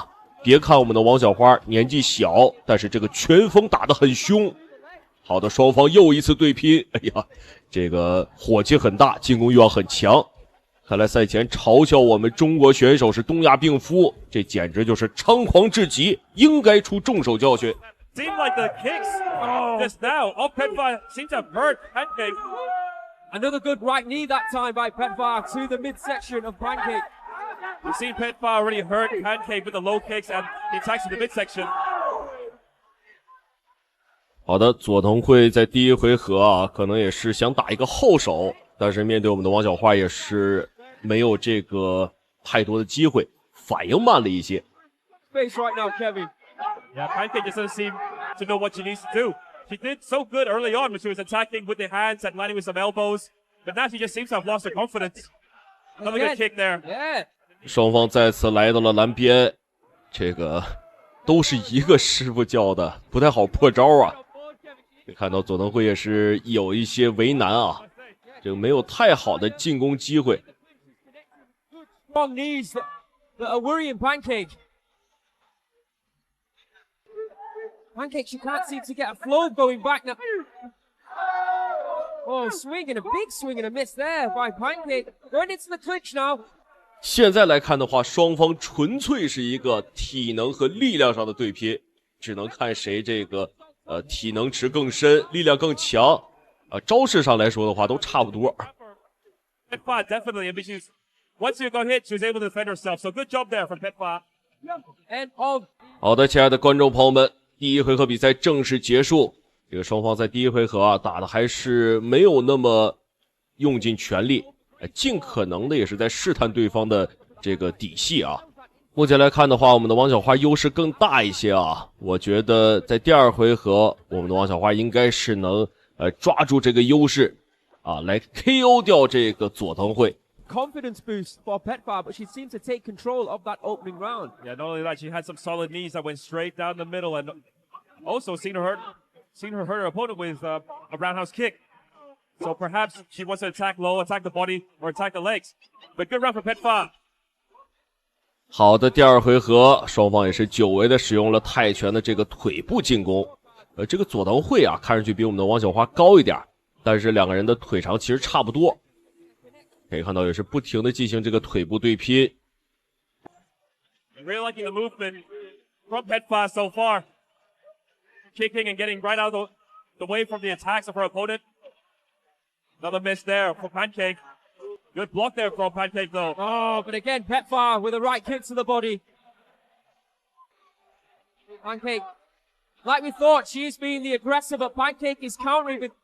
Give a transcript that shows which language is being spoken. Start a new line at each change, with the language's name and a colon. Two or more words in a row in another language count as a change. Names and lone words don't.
Chinese: 別看我們的王小花年紀小，但是這個拳風打得很兇。好的，雙方又一次對拼，哎呀，這個火氣很大，進攻欲望很強。看來賽前嘲笑我們中國選手是東亞病夫，這簡直就是猖狂至極，應該出重手教訓。
English: Seemed like the kicks just now. Oh, Petfa seems to have hurt Pancake. Another good right knee that time by Petfa to the midsection of Pancake. We've seen Petfa already hurt Pancake with the low kicks and the attacks to the midsection.
Chinese: 好的，佐藤惠在第一回合啊，可能也是想打一個後手，但是面對我們的王小花也是沒有這個太多的機會，反應慢了一些。
English: Face right now, Kevin. Yeah, Pancake just doesn't seem to know what she needs to do. She did so good early on when she was attacking with the hands and landing with some elbows, but now she just seems to have lost her confidence. Another good kick there. Yeah.
Chinese: 雙方再次來到了藍邊，這個都是一個師傅教的，不太好破招啊。看到佐藤惠也是有一些為難啊，這個沒有太好的進攻機會。
English: Strong knees that are worrying Pancake. Pancake, she can't seem to get a flow going back now. Oh, swinging, a big swing and a miss there by Pancake. Going into the clinch now.
Chinese: 現在來看的話，雙方純粹是一個體能和力量上的對拼，只能看誰這個體能值更深，力量更強。招式上來說的話都差不多。
English: Petfa definitely, but she's once she got hit, she was able to defend herself. So good job there from Petfa. And of
Chinese: 好的，親愛的觀眾朋友們，第一回合比賽正式結束。這個雙方在第一回合啊打的還是沒有那麼用盡全力，盡可能的也是在試探對方的這個底細啊。目前來看的話，我們的王小花優勢更大一些啊。我覺得在第二回合，我們的王小花應該是能抓住這個優勢啊，來 KO 掉這個佐藤惠。
English: confidence boost for Petfa, but she seemed to take control of that opening round. Yeah, not only that, she had some solid knees that went straight down the middle, and also seen her hurt her opponent with a roundhouse kick. So perhaps she wants to attack low, attack the body, or attack the legs. But good round for Petfa.
Chinese: 好的，第二回合双方也是久违的使用了泰拳的这个腿部进攻。这个佐藤惠啊，看上去比我们的王小花高一点，但是两个人的腿长其实差不多。可以看到也是不停的进行这个腿部对拼。
English: Really liking the movement from Petfa so far. Kicking and getting right out of the way from the attacks of her opponent. Another miss there from Pancake. Good block there from Pancake though. Oh, but again, Petfa with the right kick to the body. Pancake, like we thought, she's being the aggressor, but Pancake is countering with.